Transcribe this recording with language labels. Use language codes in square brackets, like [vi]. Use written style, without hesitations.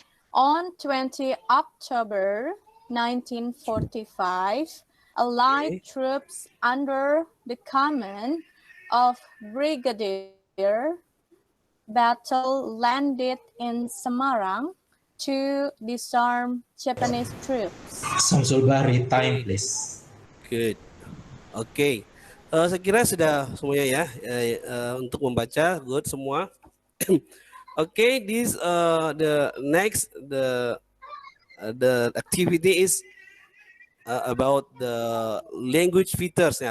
[en] On 20 October 1945, Allied troops under the command of Brigadier battle landed in Semarang to disarm Japanese troops. Samsul Bahri, time please. Good. Oke. [id] Saya kira sudah semuanya ya untuk membaca. Good semua. [en] Okay, this the next the activity is about the language features.